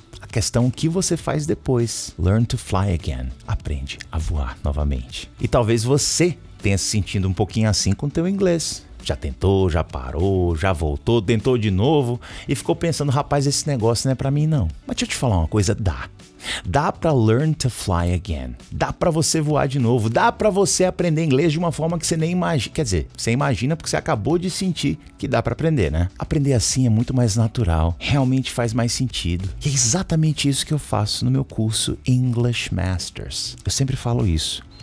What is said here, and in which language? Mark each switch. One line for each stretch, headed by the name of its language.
Portuguese: A questão é o que você faz depois.
English: Learn to fly again.
Portuguese: Aprende a voar novamente. E talvez você tenha se sentindo um pouquinho assim com o teu inglês. Já tentou, já parou, já voltou, tentou de novo e ficou pensando, rapaz, esse negócio não é pra mim não. Mas deixa eu te falar uma coisa, dá. Dá pra
English: learn to fly again.
Portuguese: Dá pra você voar de novo. Dá pra você aprender inglês de uma forma que você nem imagina. Quer dizer, você imagina porque você acabou de sentir que dá pra aprender, né? Aprender assim é muito mais natural. Realmente faz mais sentido. E é exatamente isso que eu faço no meu curso English Masters. Eu sempre falo isso.